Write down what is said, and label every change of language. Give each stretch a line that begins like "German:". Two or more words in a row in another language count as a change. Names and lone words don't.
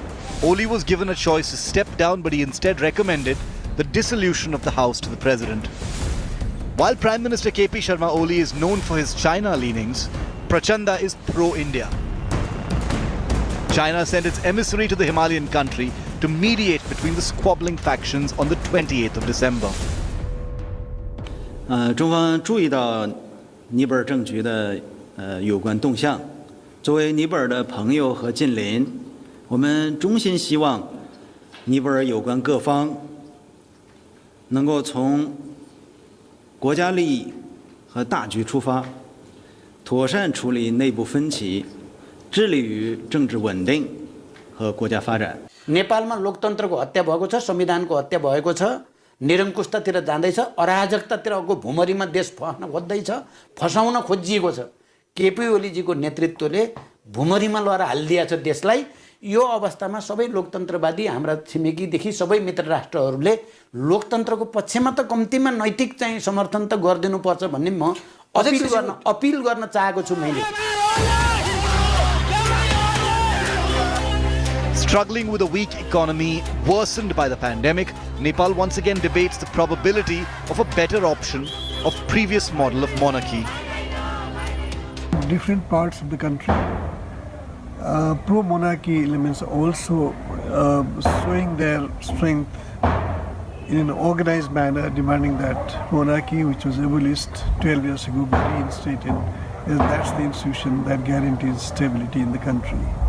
English: Oli was given a choice to step down, but he instead recommended the dissolution of the House to the President. While Prime Minister KP Sharma Oli is known for his China leanings, Prachanda is pro-India. China sent its emissary to the Himalayan country to mediate between the squabbling factions on the 28th of December.
Chinese: 中方注意到尼泊尔政局的有关动向，作为尼泊尔的朋友和近邻，我们衷心希望尼泊尔有关各方能够从国家利益和大局出发，妥善处理内部分歧，致力于政治稳定和国家发展。
Nepali: नेपालमा लोकतन्त्रको हत्या भएको छ संविधानको हत्या भएको छ निरङ्कुशतातिर जाँदैछ अराजकतातिरको भुमरीमा देश फस्न खोज्दैछ फसाउन खोजिएको छ केपी ओलीजीको नेतृत्वले भुमरीमा लएर हाल्दिया छ देशलाई यो अवस्थामा सबै लोकतन्त्रवादी हाम्रा छिमेकीदेखि सबै मित्र राष्ट्रहरूले लोकतन्त्रको पक्षमा त कम्तीमा नैतिक चाहिँ समर्थन त गरिदिनु पर्छ भन्ने म अपिल गर्न चाहेको छु मैले
English: Struggling with a weak economy worsened by the pandemic, Nepal once again debates the probability of a better option of previous model of monarchy. Different parts of the country, pro-monarchy elements are also showing their strength in an organized manner, demanding that monarchy, which was abolished 12 years ago, be reinstated, as that's the institution that guarantees stability in the country.